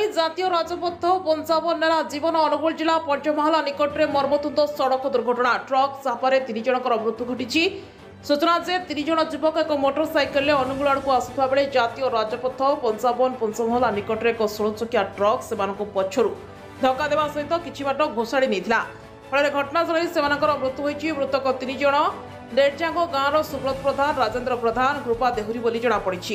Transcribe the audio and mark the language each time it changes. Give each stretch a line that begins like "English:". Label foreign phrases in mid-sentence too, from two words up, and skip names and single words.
Odia: ଜାତୀୟ ରାଜପଥ 55 ଜୀବନ ଅନୁଗୁଳ ଜିଲ୍ଲା ପଞ୍ଚମହଲା ନିକଟରେ ମର୍ମନ୍ତୁଦ ସଡ଼କ ଦୁର୍ଘଟଣା ଟ୍ରକ ଚାପାରେ 3 ଜଣଙ୍କର ମୃତ୍ୟୁ ଘଟିଛି। ସୂଚନା ଯେ 3 ଜଣ ଯୁବକ ଏକ ମୋଟରସାଇକେଲ ଅନୁଗୁଳ ଆଡ଼ କୁ ଆସୁଆ ବେଳେ ଜାତୀୟ ରାଜପଥ 55 ପଞ୍ଚମହଲା ନିକଟରେ ଏକ 16 ଚକିଆ ଟ୍ରକ ସେ ପଛରୁ ଧକ୍କା ଦେବା ସହିତ କିଛି ବାଟ ଘୋଷାଡ଼ି ନେଇଥିଲା। ଫଳ ଘଟଣାସ୍ଥଳ ସେ ମୃତ୍ୟୁ ହୋଇଛି। ମୃତକ 3 ଜଣ ଡେରଜାଙ୍ଗୋ ଗାଁର ସୁବ୍ରତ ପ୍ରଧାନ, ରାଜେନ୍ଦ୍ର ପ୍ରଧାନ, କୃପା ଦେହୁରୀ ବୋଲି ଜଣାପଡ଼ି।